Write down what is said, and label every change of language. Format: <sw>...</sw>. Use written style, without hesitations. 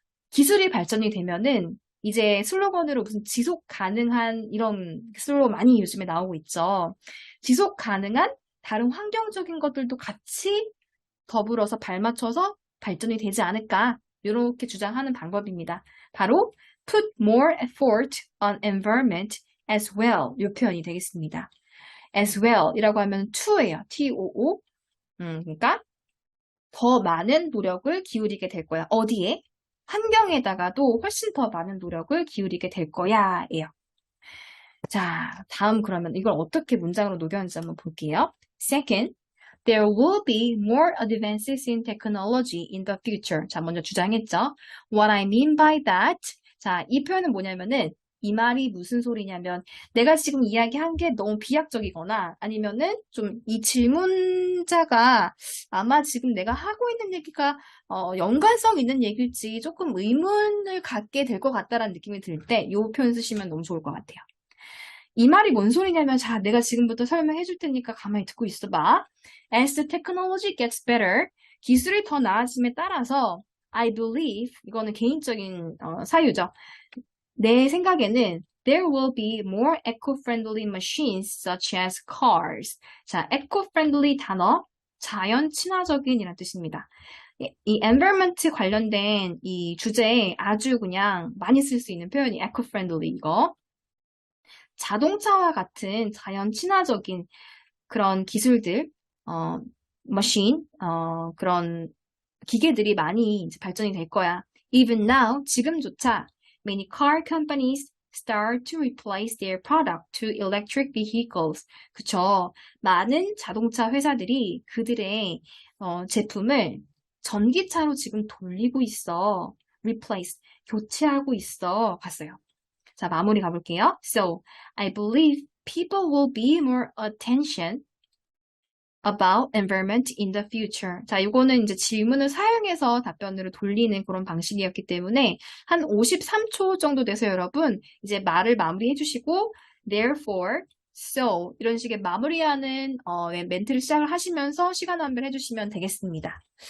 <ko>기술이 발전이 되면은 이제 슬로건으로 무슨 지속 가능한 이런 슬로건 많이 요즘에 나오고 있죠. 지속 가능한 다른 환경적인 것들도 같이 더불어서 발맞춰서 발전이 되지 않을까 이렇게 주장하는 방법입니다. 바로 put more effort on environment as well 이 표현이 되겠습니다. as well 이라고 하면 to예요. too. 그러니까 더 많은 노력을 기울이게 될 거야. 어디에? 환경에다가도 훨씬 더 많은 노력을 기울이게 될 거야 예요. 자, 다음 그러면 이걸 어떻게 문장으로 녹였는지 한번 볼게요.</ko> <en>Second, there will be more advances in technology in the future.</en> <ko>자, 먼저 주장했죠.</ko> <en>What I mean by that.</en> <ko>자, 이 표현은 뭐냐면은 이 말이 무슨 소리냐면 내가 지금 이야기한 게 너무 비약적이거나 아니면은 좀 이 질문자가 아마 지금 내가 하고 있는 얘기가 연관성 있는 얘기일지 조금 의문을 갖게 될 것 같다라는 느낌이 들 때 이 표현 쓰시면 너무 좋을 것 같아요. 이 말이 뭔 소리냐면 자, 내가 지금부터 설명해 줄 테니까 가만히 듣고 있어봐.</ko> <en>As the technology gets better,</en> <ko>기술이 더 나아짐에 따라서 I believe, 이거는 개인적인 사유죠. 내 생각에는</ko> <en>there will be more eco-friendly machines such as cars.</en> <ko>자, eco-friendly 단어, 자연 친화적인이라는 뜻입니다. 이 environment 관련된 이 주제에 아주 그냥 많이 쓸 수 있는 표현이 eco-friendly 이거. 자동차와 같은 자연 친화적인 그런 기술들, 머신, 그런 기계들이 많이 이제 발전이 될 거야.</ko> <en>Even now,</en> <ko>지금조차</ko> <en>many car companies start to replace their product to electric vehicles.</en> <ko>그쵸. 많은 자동차 회사들이 그들의 제품을 전기차로 지금 돌리고 있어. replace, 교체하고 있어. 봤어요. 자, 마무리 가볼게요.</ko> <en>So, I believe people will be more attention about environment in the future.</en> <ko>자, 이거는 이제 질문을 사용해서 답변으로 돌리는 그런 방식이었기 때문에 한 53초 정도 돼서 여러분 이제 말을 마무리해 주시고 therefore, so 이런 식의 마무리하는 멘트를 시작을 하시면서 시간 완배를 해주시면 되겠습니다.</ko>